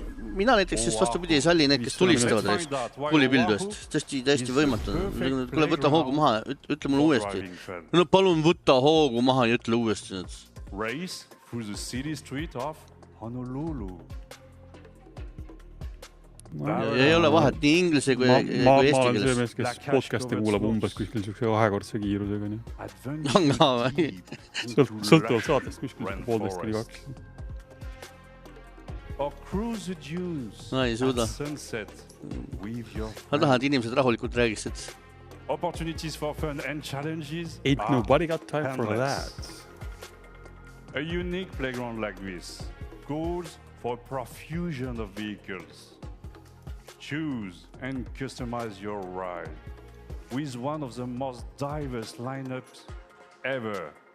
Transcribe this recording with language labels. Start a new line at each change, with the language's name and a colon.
Estonian: Mina näiteks just vastupidi ei salli need, kes tulistavad kulipildust. Täiesti võimatu. Kuule, võta hoogu maha, ütle mulle uuesti. No palun võta hoogu maha ja ütle uuesti.
English: Race through the city street of Honolulu.
Estonian: Ei ole vahet nii inglise kui eesti keeles. Ma olen see mees, kes podcasti kuulab umbes kuskil kahekordse kiirusega. Sõltuvalt saatest kuskil 1,5–2. No ei suuda. Ma tahan, et inimesed rahulikult räägiksid.
English: Ain't nobody got time for that. A unique playground like this calls for a profusion of vehicles. Choose and customize your ride with one of the most diverse lineups ever.